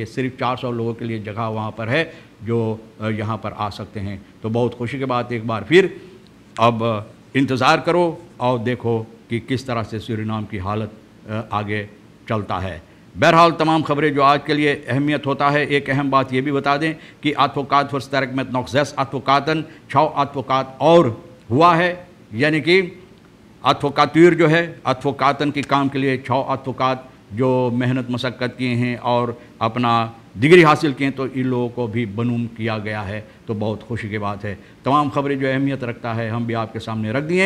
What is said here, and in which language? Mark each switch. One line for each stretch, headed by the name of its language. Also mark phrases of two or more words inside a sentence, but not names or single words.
Hindi: सिर्फ 400 लोगों के लिए जगह वहाँ पर है जो यहाँ पर आ सकते हैं। तो बहुत खुशी की बात, एक बार फिर अब इंतज़ार करो और देखो कि किस तरह से सूरीनाम की हालत आगे चलता है। बहरहाल तमाम खबरें जो आज के लिए अहमियत होता है, एक अहम बात ये भी बता दें कि
Dutch: advocaat versterkt met nog 6 advocaten 6 advocaat
Hindi: और हुआ है, यानी कि एडवोकातुर जो है एडवोकातन के काम के लिए 6 एडवोकात जो मेहनत मशक्क़त किए हैं और अपना डिग्री हासिल किए, तो इन लोगों को भी बनूम किया गया है। तो बहुत खुशी की बात है। तमाम खबरें जो अहमियत रखता है हम भी आपके सामने रख दिए।